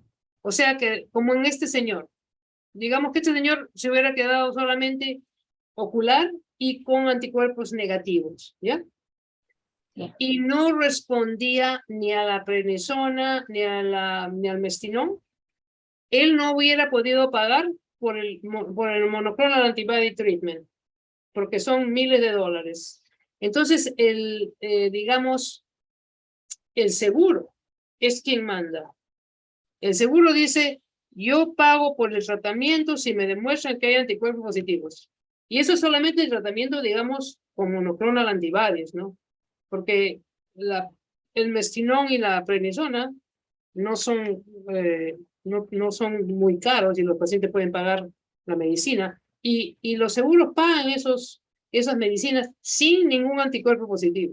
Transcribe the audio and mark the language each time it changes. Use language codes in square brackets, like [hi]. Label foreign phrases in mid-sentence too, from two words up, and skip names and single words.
[es] O sea que, como en este señor, digamos que este señor se hubiera quedado solamente ocular y con anticuerpos negativos, ¿ya? Sí. Y no respondía ni a la prednisona ni al mestinón. Él no hubiera podido pagar por el [en] monoclonal antibody treatment, [es] porque son miles de dólares. Entonces, digamos, el seguro es quien manda. El seguro dice, yo pago por el tratamiento si me demuestran que hay anticuerpos positivos. Y eso es solamente el tratamiento, digamos, con [en] monoclonal antibodies, [es] ¿no? Porque el mestinón y la prednisona no son muy caros y los pacientes pueden pagar la medicina. Y los seguros pagan esas medicinas sin ningún anticuerpo positivo.